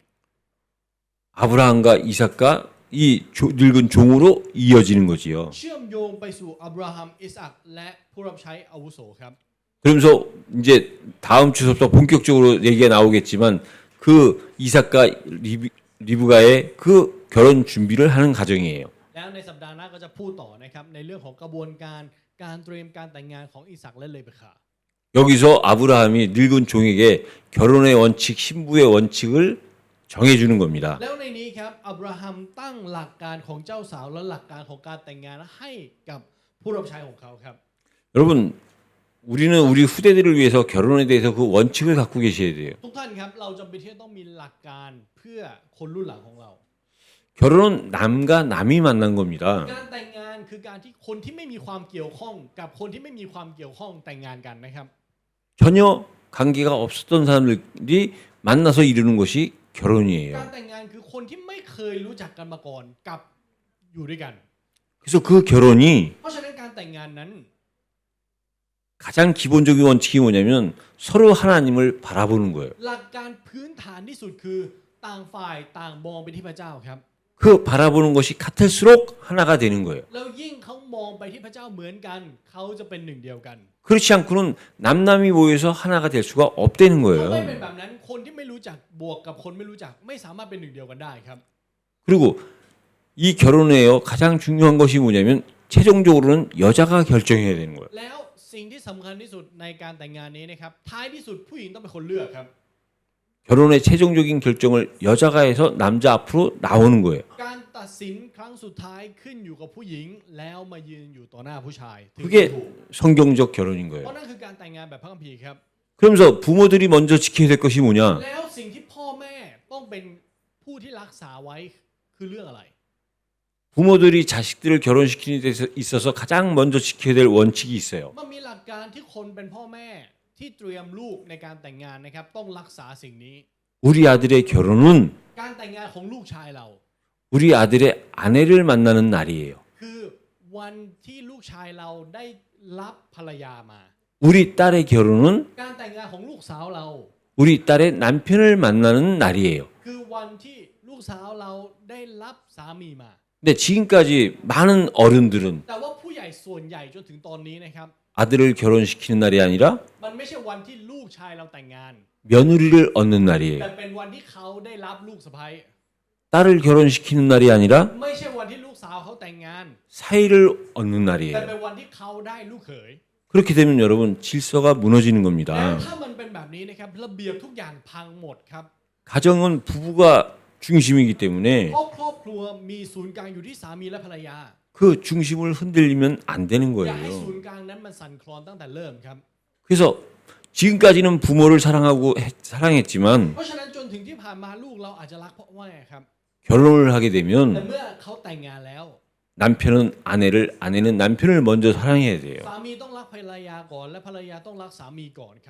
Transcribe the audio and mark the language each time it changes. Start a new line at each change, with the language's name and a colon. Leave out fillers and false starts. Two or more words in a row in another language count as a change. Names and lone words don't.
Korean: 아브라함과 이삭과 이 늙은 종으로 이어지는 거지요.
Thai: เชื่อมโยงไปสู่อับราฮัมอิสอัคและผู้รับใช้อาวุโสครับ
Korean: 그러면서 이제 다음 주부터 본격적으로 얘기가 나오겠지만 그 이삭과 리브가의 그 결혼 준비를 하는 가정이에요.
Thai: แล้วในสัปดาห์หน้าก็จะพูดต่อนะครับในเรื่องของกระบวนการการเตรียมการแต่งงานของอิสักและเลเบคา
Korean: 여기서 아브라함이 늙은 종에게 결혼의 원칙, 신부의 원칙을 정해주는 겁니다.
Thai: แล้วในนี้ครับอับราฮัมตั้งหลักการของเจ้าสาวและหลักการของการแต่งงานให้กับผู้รับใช้ของเขาครับ
Korean: 여러분, 우리는 우리 후대들을 위해서 결혼에 대해서 그 원칙을 갖고 계셔야 돼요.
Thai: ทุกท่านครับเราจำเป็นที่จะต้องมีหลักการเพื่อคนรุ่นหลังของเรา
Korean: 결혼은 남과 남이 만난 겁니다.
Thai: การแต่งงานคือการที่คนที่ไม่มีความเกี่ยวข้องกับคนที่ไม่มีความเกี่ยวข้องแต่งงานกันนะครับ
Korean: 전혀 관계가 없었던 사람들이 만나서 이루는 것이
Thai: การ
Korean: 결혼이에요.
Thai: แต่งงานคือคนที่ไม่เคยรู้จักกันมาก่อนกับอยู่ด้วยกัน
Korean: 그래서 그 결혼이
Thai: เพราะฉะนั้นการแต่งงานนั้น
Korean: 가장 기본적인 원칙이 뭐냐면 서로 하나님을 바라보는 거예요.
Thai: หลักการพื้นฐานที่สุดคือต่างฝ่ายต่างมองไปที่พระเจ้าครับ
Korean: 그 바라보는 것이 같을수록 하나가 되는 거예요.
Thai: แล้วยิ่งเขามองไปที่พระเจ้าเหมือนกันเขาจะเป็นหนึ่งเดียวกัน
Korean: 그렇지 않고는 남남이 모여서 하나가 될 수가 없다는
Thai: ถ้า
Korean: 거예요.
Thai: ไม่เป็นแบบนั้นคนที่ไม่รู้จักบวกกับคนไม่รู้จักไม่สามารถเป็นหนึ่งเดียวกันได้ครับ
Korean: 그리고 이 결혼에요 가장 중요한 것이 뭐냐면 최종적으로는 여자가 결정해야 되는 거예요.
Thai: แล้วสิ่งที่สำคัญที่สุดในการแต่งงานนี้นะครับท้ายที่สุดผู้หญิงต้องเป็นคนเลือกครับ
Korean: 결혼의 최종적인 결정을 여자가 해서 남자 앞으로 나오는 거예요.
Thai: การตัดสินครั้งสุดท้ายขึ้นอยู่กับผู้หญิงแล้วมายืนอยู่ต่อหน้าผู้ชายถึงจะ
Korean: 그게
Thai: ถูก
Korean: 성경적 결혼인
Thai: เพ
Korean: 거예요.
Thai: ราะนั่นคือการแต่งงานแบบพระคัมภีร์ครับ
Korean: 그러면서 부모들이 먼저 지켜야 될 것이 뭐냐?
Thai: แล้วสิ่งที่พ่อแม่ต้องเป็นผู้ที่รักษาไว้คือเรื่องอะไร
Korean: 부모들이 자식들을 결혼시키는 데 있어서 가장 먼저 지켜야 될 원칙이 있어요.
Thai: มันมีหลักการที่คนเป็นพ่อแม่ที่เตรียมลูกในการแต่งงานนะครับต้องรักษาสิ่งนี้
Korean: 우리 아들의 결혼은
Thai: การแต่งงานของลูกชายเรา
Korean: 우리 아들의 아내를 만나는 날이에요.
Thai: คือวันที่ลูกชายเราได้รับภรรยามา
Korean: 우리 딸의 결혼은
Thai: การแต่งงานของลูกสาวเรา
Korean: 우리 딸의 남편을 만나는 날이에요.
Thai: คือวันที่ลูกสาวเราได้รับสามีมา
Korean: 근데 지금까지 많은 어른들은
Thai: แต่ว่าผู้ใหญ่ส่วนใหญ่จนถึงตอนนี้นะครับ
Korean: 아들을 결혼시키는 날이 아니라
Thai: มันไม่ใช่วันที่ลูกชายเราแต่งงาน
Korean: 며느리를 얻는
Thai: แต่
Korean: 날이에요.
Thai: เป็นวันที่เขาได้รับลูกสะใภ้
Korean: 딸을 결혼시키는 날이 아니라
Thai: ไม่ใช่วันที่ลูกสาวเขาแต่งงาน
Korean: 사이를 얻는
Thai: แต่
Korean: 날이에요.
Thai: เป็นวันที่เขาได้ลูกเขย
Korean: 그렇게 되면 여러분 질서가 무너지는
Thai: แล้ว
Korean: 겁니다.
Thai: ถ้ามันเป็นแบบนี้นะครับระเบียบทุกอย่างพังหมดครับ
Korean: 가정은 부부가 중심이기 때문에
Thai: เพราะครอบครัวมีศูนย์กลางอยู่ที่สามีและภรรยา
Korean: 그 중심을 흔들리면 안 되는
Thai: อย่าให้ศู
Korean: 거예요.
Thai: นย์กลางนั้นมันสั่นคลอนตั้งแต่เริ่มครับ
Korean: 그래서 지금까지는 부모를 사랑하고 사랑했지만
Thai: เพราะฉะนั้นจนถึงที่ผ่านมาลูกเราอาจจะรักพ่อแม่ครับ
Korean: 결혼을 하게
Thai: แต่
Korean: 되면
Thai: เมื่อเขาแต่งงานแล้ว
Korean: 남편은 아내를 아내는 남편을 먼저 사랑해야 돼요.
Thai: สามีต้องรักภรรยาก่อนและภรรยาต้องรักสามีก่อนครับ